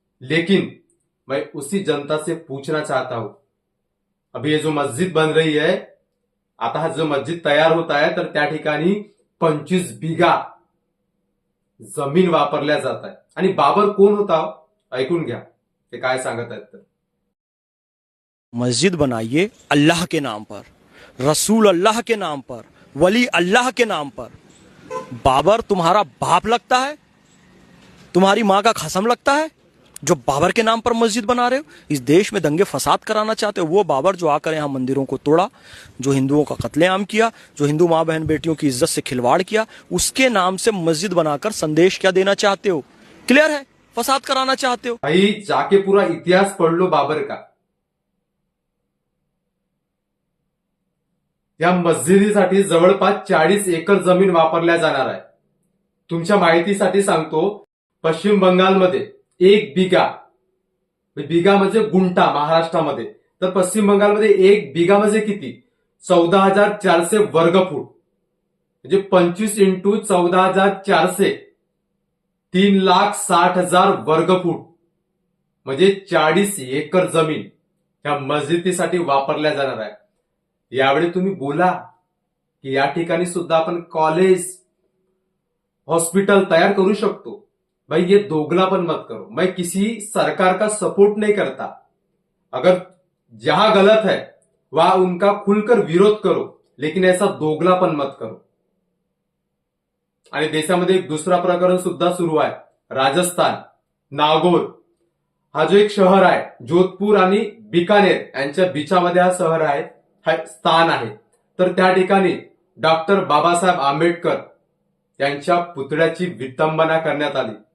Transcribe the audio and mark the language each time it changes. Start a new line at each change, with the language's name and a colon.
Hindi: लेकिन मैं उसी जनता से पूछना चाहता हूं, अभी ये जो मस्जिद बन रही है, आता हा जो मस्जिद तयार होता है,
Marathi: तर त्या ठिकाणी 25 बिघा जमीन वापरल्या जात आहे. आणि बाबर कोण होता ऐकून घ्या ते काय सांगत आहेत. तर
Hindi: मस्जिद बनाइए अल्लाह के नाम पर, रसूल अल्लाह के नाम पर, वली अल्लाह के नाम पर. बाबर तुम्हारा बाप लगता है? तुम्हारी माँ का खसम लगता है जो बाबर के नाम पर मस्जिद बना रहे हो? इस देश में दंगे फसाद कराना चाहते हो? वो बाबर जो आकर यहाँ मंदिरों को तोड़ा, जो हिंदुओं का कत्लेआम किया, जो हिंदू माँ बहन बेटियों की इज्जत से खिलवाड़ किया, उसके नाम से मस्जिद बनाकर संदेश क्या देना चाहते हो? क्लियर है, फसाद कराना चाहते हो. भाई जाके पूरा इतिहास पढ़ लो बाबर का.
Marathi: या मस्जिदीसाठी जवळपास 40 एकर जमीन वापरल्या जाणार आहे. तुमच्या माहितीसाठी सांगतो, पश्चिम बंगालमध्ये 1 बिघा, बिघा म्हणजे गुंठा महाराष्ट्रामध्ये, तर पश्चिम बंगालमध्ये 1 बिघा म्हणजे किती? 14,400 वर्गफूट, म्हणजे 25 इंटू 14,400, 3,60,000 वर्गफूट, म्हणजे 40 एकर जमीन या मस्जिदीसाठी वापरल्या जाणार आहे. यावेळी तुम्ही बोला की या ठिकाणी सुद्धा आपण कॉलेज, हॉस्पिटल तैयार करू शकतो.
Hindi: भाई ये दोगला पण मत करो. मैं किसी सरकार का सपोर्ट नहीं करता. अगर जहां गलत है वहां उनका खुलकर विरोध करो, लेकिन ऐसा दोगला पण मत करो.
Marathi: आणि देशामध्ये एक दुसरा प्रकरण सुद्धा सुरू आहे. राजस्थान, नागौर हा जो एक शहर आहे, जोधपूर आणि बिकानेर यांच्या बीचामध्ये हा शहर आहे, हा स्थान आहे. तर त्या ठिकाणी डॉक्टर बाबासाहेब आंबेडकर यांच्या पुतळ्याची विटंबना करण्यात आली.